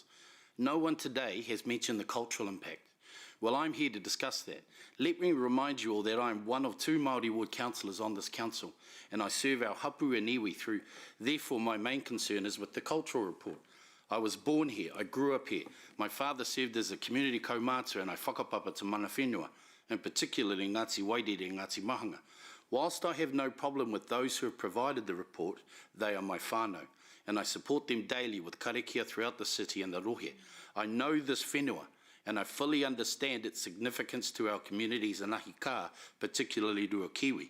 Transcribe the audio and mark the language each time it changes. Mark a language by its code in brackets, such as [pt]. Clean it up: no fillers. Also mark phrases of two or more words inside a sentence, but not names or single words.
[en] No one today has mentioned the cultural impact. Well, I'm here to discuss that. Let me remind you all that I am one of 2 Māori ward councillors on this council, and I serve our hapu and iwi through. Therefore, my main concern is with the cultural report. I was born here, I grew up here. My father served as a community kaumātua and I whakapapa to [mi] mana whenua, [en] and particularly Ngāti Wairere and Ngāti Mahanga. Whilst I have no problem with those who have provided the report, they are my whānau, and I support them daily with karakia throughout the city and the rohe. I know this whenua, and I fully understand its significance to our communities in [mi] Ahi Ka, [en] particularly Ruakiwi.